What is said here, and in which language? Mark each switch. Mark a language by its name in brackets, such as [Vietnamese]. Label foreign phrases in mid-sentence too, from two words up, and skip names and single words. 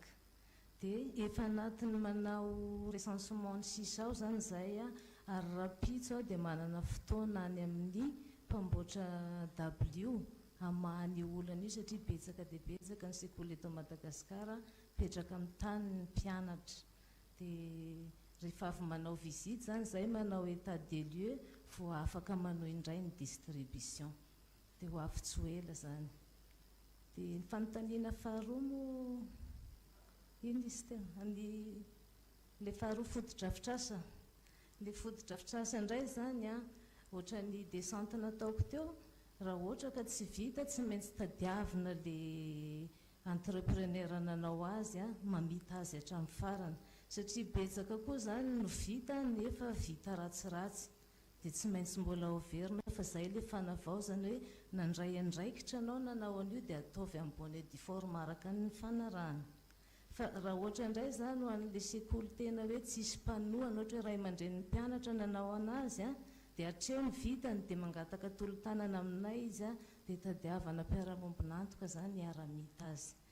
[Malagasy] Dia efa anatiny manao recensement ny sisao zany zay a ary rapitso dia manana fotoana any amin'ny mpamboatra W hamahany olana io satria betsaka dia betsaka ny sekoly eto Madagasikara petraka amin'ny tany ny mpianatra. Dia rehefa avy manao visite zany zay manao [French] état des lieux [Malagasy] vao afaka manao indray ny distribution dia ho avy tsy ho ela zany. Dia ny fanontaniana faharoa moa ino izy tena le faharoa fotodrafitrasa. Le fotodrafitrasa indray zany a ohatra ny descente nataoko teo raha ohatra ka tsy vita tsy maintsy tadiavina le entrepreneur nanao azy a mamita azy hatramin'ny farany satria betsaka koa zany no vita nefa vita ratsiratsy dia tsy maintsy mbola overina fa zay le fanavaozana hoe nandray andraikitra anao nanao an'io dia ataovy amin'ny [French] bonne et due forme [Malagasy] araka ny fanarahana. Fa raha ohatra indray zany ho an'le sekoly tena hoe tsisy mpanohana ohatra hoe ray aman-dren'ny mpianatra nanao anazy a dia hatreo ny vitany dia mangataka tolo-tanana aminay izy a dia tadiavana mpiara-mombonantoka zany hiara-mita azy.